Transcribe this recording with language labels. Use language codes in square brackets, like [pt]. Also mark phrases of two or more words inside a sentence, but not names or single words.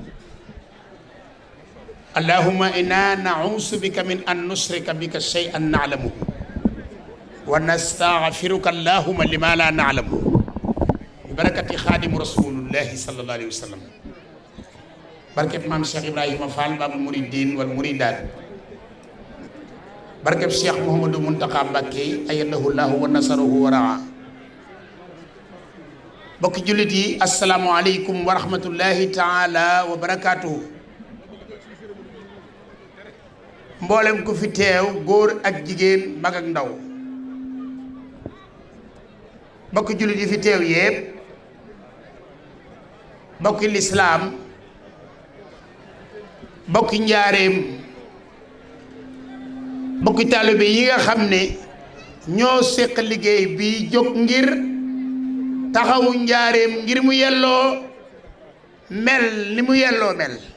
[ar] اللهم إنا نعوذ بك من أن نشرك بك شيئا نعلمه ونستغفرك اللهم لما لا نعلمه ببركة خادم رسول الله صلى الله عليه وسلم. بركة مام شيخ إبراهيم فال باب المريدين والمريدات. بركة الشيخ محمد منتقى مبكي أيده الله ونصره ورعاه. [wo] bokki jullit yi [ar] السلام عليكم ورحمة الله تعالى وبركاته. [wo] mboolem ku fi teew góor ak jigéen mag ak ndaw. bokki jullit yi fi teew yépp bokki lislaam bokki njaareem bokki taalibe yi nga xam ne ñoo séq liggéey bi jóg ngir taxawu njaareem ngir mu yelloo mel ni mu yelloo mel.